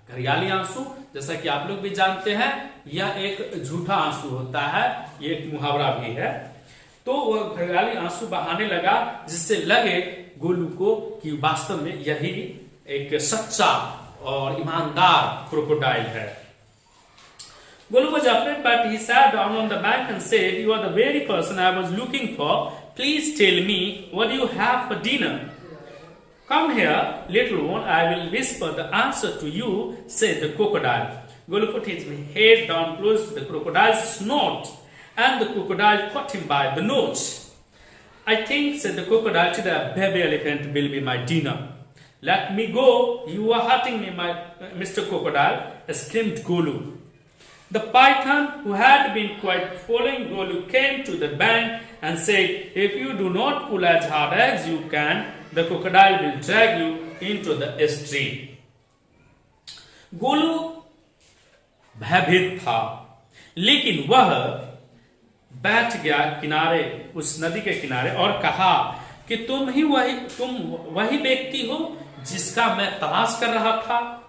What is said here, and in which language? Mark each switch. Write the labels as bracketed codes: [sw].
[hi] घड़ियाली आंसू, जैसा कि आप लोग भी जानते हैं, यह एक झूठा आंसू होता है, ये एक मुहावरा भी है। तो वह घड़ियाली आंसू बहाने लगा, जिससे लगे गोलू को कि वास्तव में यही एक सच्चा और ईमानदार क्रोकोडाइल है। [en] Golu was afraid, but he sat down on the bank and said, "You are the very person I was looking for. Please tell me, what do you have for dinner? Come here, little one, I will whisper the answer to you," said the crocodile. Golu put his head down close to the crocodile's snout, and the crocodile caught him by the nose. "I think," said the crocodile, "the baby elephant will be my dinner. Let me go, you are hurting me, Mr. Crocodile," screamed Golu. The python, who had been quite following Golu, came to the bank and said, "If you do not pull as hard as you can, the crocodile will drag you into the stream." [hi] Golu भयभीत था, लेकिन वह बैठ गया किनारे, उस नदी के किनारे, और कहा कि तुम वही व्यक्ति हो जिसका मैं तलाश कर रहा था।